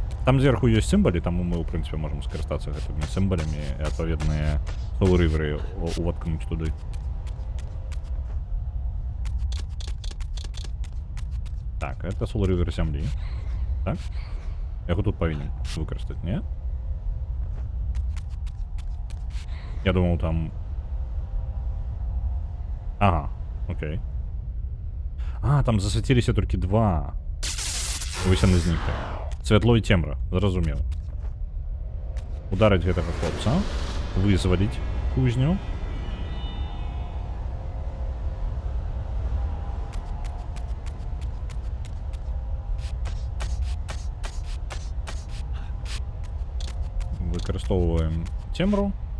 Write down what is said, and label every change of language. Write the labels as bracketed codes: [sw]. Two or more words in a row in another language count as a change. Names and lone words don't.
[be] Там зверху ёсць сімбалі, таму мы, ў прынцыпе, можам скарыстацца гэтымі сімбалямі і адпаведныя Soul-River'ы уваткнуць туды. Так, это Soul-River зямлі. Так? Я яго тут павінен выкарыстаць, не? [ru] Я думал, там... Ага, окей. [be] А, там засвяціліся толькі два. Вось яны знікли. Святло і цемра, зразумеў. Ударыць гэтага хлопца. Вызваліць кузню. Выкарыстоўваем цемру.